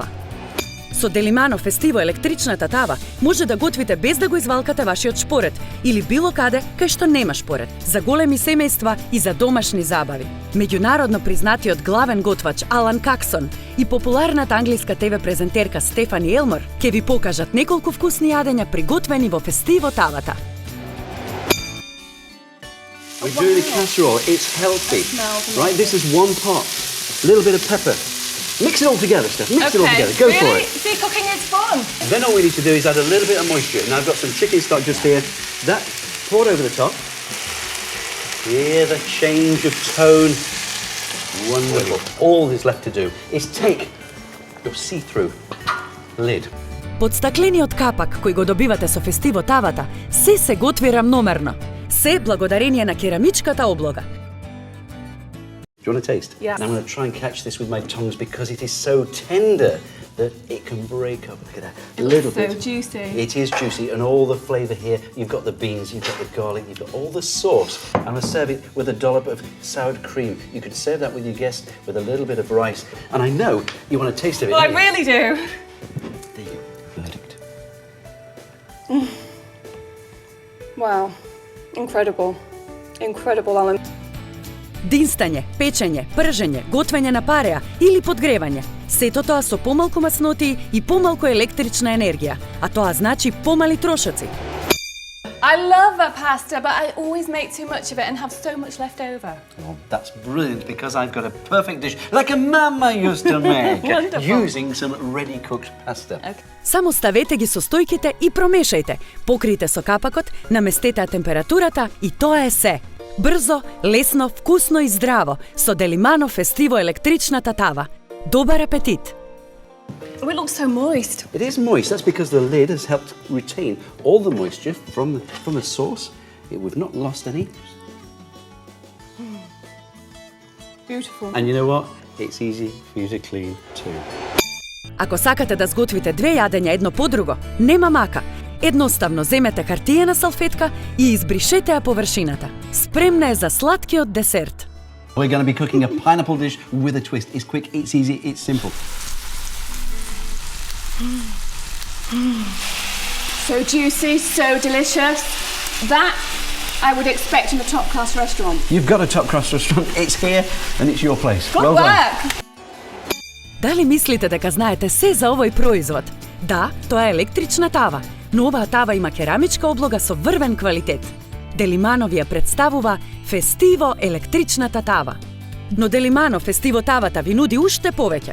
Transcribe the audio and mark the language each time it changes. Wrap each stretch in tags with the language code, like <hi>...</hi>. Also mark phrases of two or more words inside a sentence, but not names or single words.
<mk>Со Делимано Фестиво електричната тава може да готвите без да го извалкате вашиот шпорет или било каде кај што нема шпорет, за големи семејства и за домашни забави. Меѓународно признатиот главен готвач Алан Каксон и популарната англиска ТВ презентерка Стефани Елмор ќе ви покажат неколку вкусни јадења приготвени во Фестиво тавата.</mk> <en>We're doing a casserole. It's healthy, right? This is one pot. A little bit of pepper. Mix it all together, Steph. Mix it all together. Go for it. See, cooking is fun. Then all we need to do is add a little bit of moisture. Now I've got some chicken stock just here. That poured over the top. Hear the change of tone. Wonderful. All there's left to do is take your see-through lid.</en> <mk>Под стаклениот капак кој го добивате со Фестиво тавата, се готви рамномерно. Се благодарение на керамичката облога.</mk> <en>Do you want a taste? Yes. And I'm going to try and catch this with my tongs because it is so tender that it can break up. Look at that. It Little looks so bit. juicy. It is juicy, and all the flavour here. You've got the beans, you've got the garlic, you've got all the sauce. I'm going to serve it with a dollop of sour cream. You could serve that with your guests with a little bit of rice. And I know you want a taste of it. Well, I don't you? really do. There you go. Verdict. Wow. Incredible. Incredible, Alan.</en> <mk>Динстање, печење, пржење, готвење на пареа или подгревање. Сето тоа со помалку маснотии и помалку електрична енергија, а тоа значи помали трошоци.</mk> <en>I love a pasta, but I always make too much of it and have so much left over. Well, that's brilliant because I've got a perfect dish like a mama used to make using some ready-cooked pasta. Okay.</en> <mk>Само ставете ги состојките и промешајте. Покрите со капакот, наместете температурата и тоа е се. Брзо, лесно, вкусно и здраво со Делимано Фестиво електричната тава. Добар апетит!</mk> <en>Oh, it looks so moist. It is moist. That's because the lid has helped retain all the moisture from the sauce. We've not lost any. Beautiful. And you know what? It's easy for you to clean too.</en> <mk>Ако сакате да сготвите две јадења едно по друго, нема мака. Едноставно земете хартиена салфетка и избришете ја површината. Спремна е за сладкиот десерт.</mk> <en>We're going to be cooking a pineapple dish with a twist. It's quick, it's easy, it's simple. So juicy, so delicious. That I would expect in a top-class restaurant. You've got a top-class restaurant. It's here and it's your place. Good Well done. work.</en> <mk>Дали мислите дека знаете се за овој производ? Да, тоа е електрична тава, но оваа тава има керамичка облога со врвен квалитет. Делимано ви ја представува Фестиво електричната тава. Но Делимано Фестиво тавата ви нуди уште повеќе.</mk>